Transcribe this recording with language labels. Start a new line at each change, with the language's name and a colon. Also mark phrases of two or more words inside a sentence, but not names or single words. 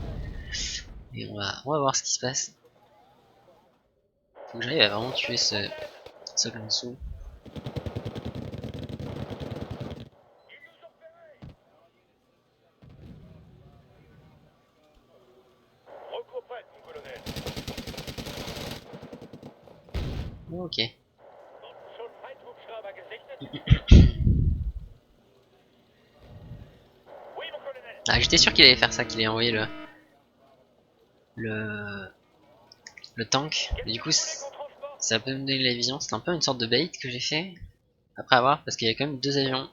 French: Et on va voir ce qui se passe. Faut que j'arrive à vraiment tuer ce Gansu. Recours prêt, mon colonel. Ok.
German: Schon Feindhubschrauber gesichtet?
French: Oui, mon colonel. Ah, j'étais sûr qu'il allait faire ça, qu'il allait envoyer le, le tank. Et du coup, ça a pas donné la vision. C'était un peu une sorte de bait que j'ai fait. Après avoir, parce qu'il y a quand même deux avions.